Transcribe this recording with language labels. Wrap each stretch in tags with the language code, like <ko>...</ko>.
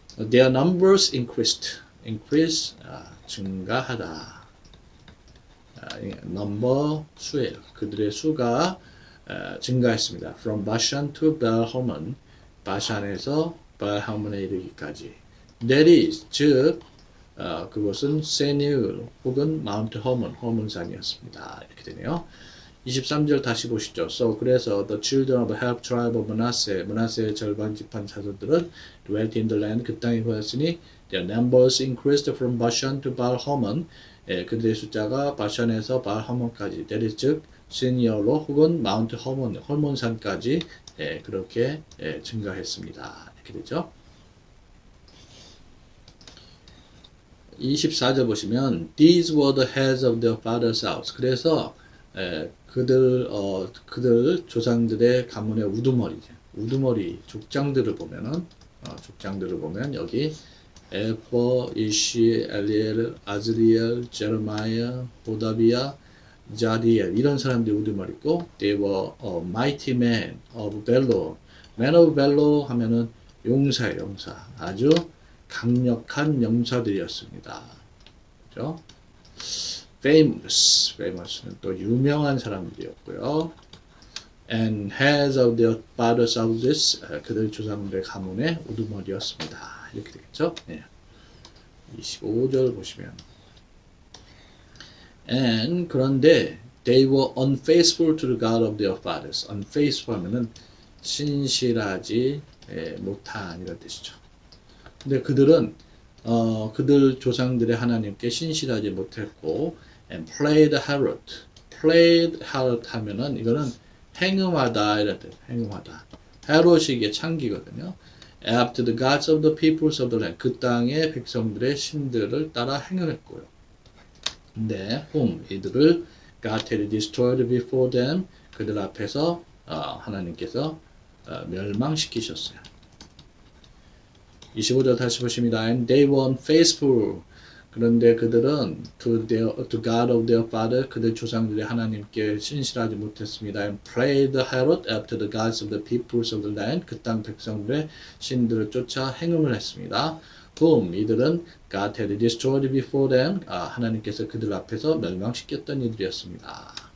<en>Their numbers increased,</en> <ko>증가하다. number, 수예요. 그들의 수가 증가했습니다.</ko> <en>From Bashan to Baal-Hamon,</en> <ko>바샨에서 바알하몬에 이르기까지.</ko> <en>That is,</en> <ko>즉 그곳은 세니울 혹은 마운트 허몬산이었습니다. 이렇게 되네요. 23절 다시 보시죠.</ko> <en>So</en> <ko>그래서</ko> <en>the children of the half tribe of Manasseh,</en> <ko>므낫세의 절반 지파 자손들은</ko> <en>dwelt in the land,</en> <ko>그 땅에 거했으니</ko> <en>their numbers increased from Bashan to Baal-Hamon,</en> <ko>그들의 숫자가 바샨에서 바알하몬까지,</ko> <en>that is,</en> <ko>즉 세니얼로 혹은 마운트 허몬산까지 그렇게 증가했습니다. 이렇게 되죠. 24절 보시면</ko> <en>These were the heads of their father's house.</en> <ko>그래서 그들 조상들의 가문의 우두머리 족장들을 보면 여기 에퍼, 이시, 엘리엘, 아즈리엘, 제르마야, 호다비야, 자디엘 이런 사람들이 우두머리고</ko> <en>They were a mighty men of valor. Men of valor</en> <ko>하면은 용사 아주 강력한 용사들이었습니다. 그죠? famous는 또 유명한 사람들이었고요.</ko> <en>And heads of their fathers' houses,</en> <ko>그들 조상들의 가문의 우두머리였습니다. 이렇게 되겠죠? 25절 보시면</ko> <en>And</en> <ko>그런데</ko> <en>they were unfaithful to the God of their fathers.</en> <ko>unfaithful 하면은 신실하지 못한 이런 뜻이죠. 근데 그들은 그들 조상들의 하나님께 신실하지 못했고</ko> <en>and played harlot</en> <ko>하면은 이거는 행음하다 이런 뜻. 행음하다. harlot이 이게 창기거든요.</ko> <en>after the gods of the peoples of the land.</en> <ko>그 땅의 백성들의 신들을 따라 행음했고요. 근데 이들을</ko> <en>God had destroyed before them.</en> <ko>그들 앞에서 하나님께서 멸망시키셨어요. 25절 다시 보십니다.</ko> <en>And they were unfaithful.</en> <ko>그런데 그들은</ko> <en>to God of their father,</en> <ko>그들 조상들의 하나님께 신실하지 못했습니다.</ko> <en>And played harlot after the gods of the peoples of the land.</en> <ko>그 땅 백성들의 신들을 쫓아 행음을 했습니다. 이들은</ko> <en>God had destroyed before them.</en> <ko>하나님께서 그들 앞에서 멸망시켰던 이들이었습니다.</ko>